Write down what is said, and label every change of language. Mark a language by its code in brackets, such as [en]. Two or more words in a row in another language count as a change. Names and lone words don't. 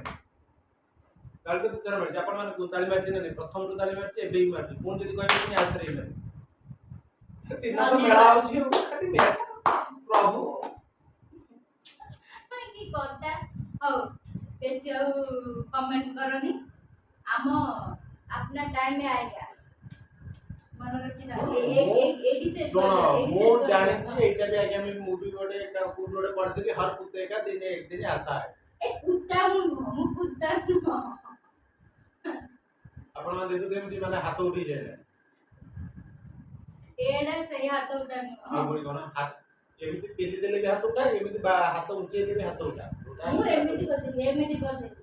[or] ତାଳି ତ ଦିଥର ମାରିଛି, ଆପଣ ମାନେ ତାଳି ମାରିଛି ନା? ପ୍ରଥମରୁ ତାଳି ମାରିଛି, ଏବେ ବି ମାରିଛି, ପୁଣି ଯଦି କହିବେ ଆଉ ଥରେ ହେଇପାରେ। ତିନ ତ ମେଳା ହଉଛି ପ୍ରଭୁ କି କଥା। ହଉ ବେଶୀ ଆଉ କମେଣ୍ଟ କରନି, ଆମ [hi] अपना टाइम में आएगा। मन रखिना [or] ମୁଁ ଜାଣିଛି ଏଇଟା ବି ଆଜ୍ଞା ମୁଁ ମୁଭି ଗୋଟେ ପଢିଥିଲି, ହର [hi] कुत्ते का दिन एक दिन आता है। [or] ଏ କୁତ୍ତା ମୁଁ କୁତ୍ତା ନୁହଁ। ଆପଣ ମାନେ ଦେଖୁଥିବେ ଏମିତି ମାନେ ହାତ ଉଠି ଯାଏ, ଏଇଟା ସେଇ ହାତ ଉଠା ନୁହଁ। କଣ ଏମିତି ପେଲି ଦେଲେ ବି ହାତ ଉଠା, ଏମିତି ହାତ ଉଞ୍ଚେଇଲେ ବି ହାତ ଉଠା। ମୁଁ ଏମିତି କରିଦେଲି।